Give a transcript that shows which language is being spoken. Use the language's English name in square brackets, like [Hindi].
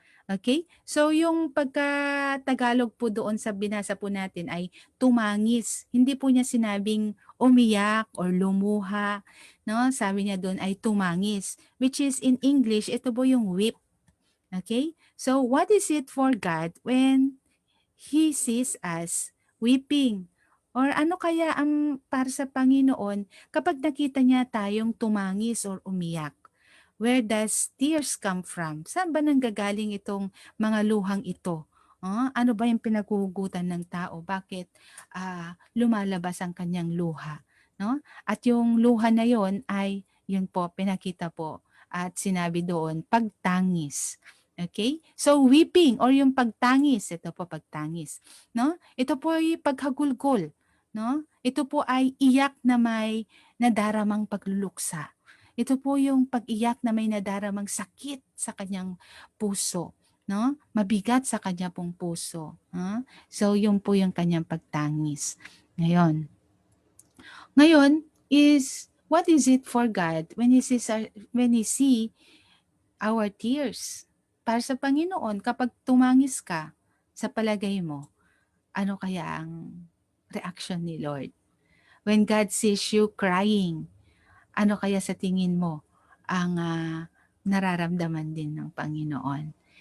[Filipino] Okay? So yung pagka-Tagalog po doon sa binasa po natin ay tumangis. Hindi po niya sinabing umiyak or lumuha, no? Sabi niya doon ay tumangis, [English] which is in English [Filipino] ito po yung weep. Okay? [English] So what is it for God when He sees us weeping? [Filipino] Or ano kaya ang para sa Panginoon kapag nakita niya tayong tumangis or umiyak? [English] Where does tears come from? [Filipino] Saan ba nanggagaling itong mga luhang ito? Ano ba yung pinaguhugutan ng tao? Bakit lumalabas ang kanyang luha? No? At yung luha na yon ay, yun po, pinakita po at sinabi doon, pagtangis. Okay? So, weeping or yung pagtangis, ito po pagtangis. No? Ito po ay paghagulgol. No? Ito po ay iyak na may nadaramang pagluluksa. Ito po yung pag-iyak na may nadaramang sakit sa kanyang puso, no? Mabigat sa kanya pong puso. So, yun po yung kanyang pagtangis. Ngayon [English] is, what is it for God when He see our tears? [Filipino] Para sa Panginoon, kapag tumangis ka, sa palagay mo, ano kaya ang reaction ni Lord? [English] When God sees you crying, [Filipino] ano kaya sa tingin mo ang nararamdaman din ng Panginoon?